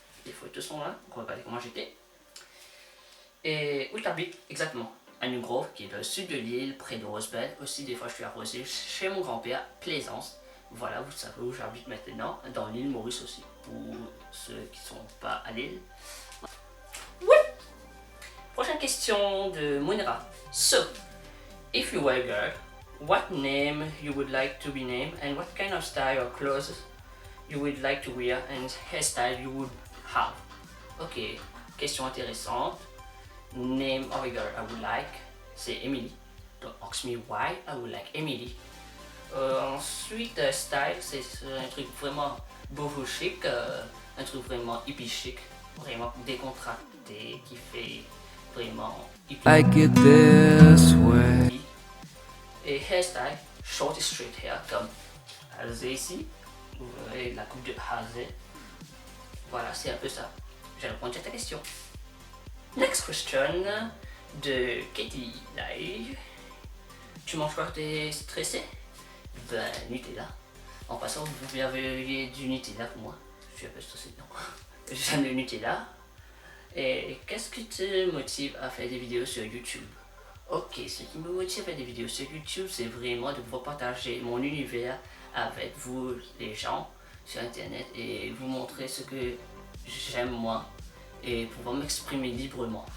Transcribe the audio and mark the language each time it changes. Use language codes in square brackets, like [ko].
[fr] Les photos sont là, on va regarder comment j'étais. Et où t'habites exactement? À New Grove, qui est dans le sud de l'île, près de Rosebud. Aussi, des fois, je suis arrosé chez mon grand-père, Plaisance. Voilà, vous savez où j'habite maintenant, dans l'île Maurice aussi, pour ceux qui sont pas à l'île. Oui! Prochaine question de Mounira. [en] So, if you were a girl, what name you would like to be named and what kind of style or clothes you would like to wear and hairstyle you would have? [fr] Ok, question intéressante. [en] Name of a girl I would like, [fr] c'est Emily. [en] Don't ask me why I would like Emily. [fr] Ensuite, style, c'est un truc vraiment boho chic, un truc vraiment hippie chic, vraiment décontracté, qui fait vraiment hippie. [en] I get this way. [fr] Et hairstyle, short et straight hair, comme Halsey ici. Vous verrez la coupe de Halsey. Voilà, c'est un peu ça. J'ai répondu à ta question. [en] Next question [fr] de Katie Live. Tu manges pas, t'es stressé? Ben, Nutella. En passant, vous avez du Nutella pour moi. Je suis un peu stressé, non. J'aime le Nutella. Et qu'est-ce qui te motive à faire des vidéos sur YouTube? Ok, ce qui me motive à faire des vidéos sur YouTube, c'est vraiment de pouvoir partager mon univers avec vous, les gens, sur Internet, et vous montrer ce que j'aime moi, et pouvoir m'exprimer librement.